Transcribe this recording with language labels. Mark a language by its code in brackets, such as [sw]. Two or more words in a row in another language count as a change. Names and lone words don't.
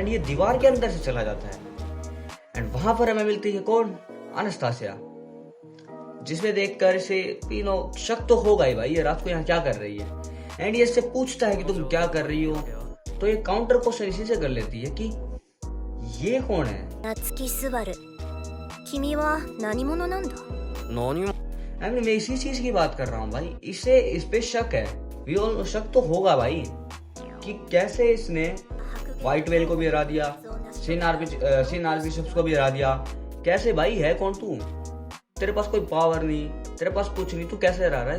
[hi] एंड ये दीवार के अंदर से चला जाता है। एंड वहां पर हमें मिलती है कौन? अनास्तासिया, जिसमें देखकर इसे शक तो होगा ही भाई, ये रात को यहाँ क्या कर रही है। एंड ये इससे पूछता है कि तुम क्या कर रही हो, तो ये [en] counter question [hi] इसी से कर लेती है कि ये कौन है। [ja] 夏木スバル、君は何者なんだ? 何も [hi] मैं इसी चीज की बात कर रहा हूँ भाई। इसे इस पे शक है, शक तो होगा भाई कि कैसे इसने व्हाइट वेल को भी हरा दिया, सिन आर्चबिशप्स को भी हरा दिया। कैसे भाई, है कौन तू? तेरे पास कोई पावर नहीं, तेरे पास कुछ नहीं, तू कैसे हरा रहा है?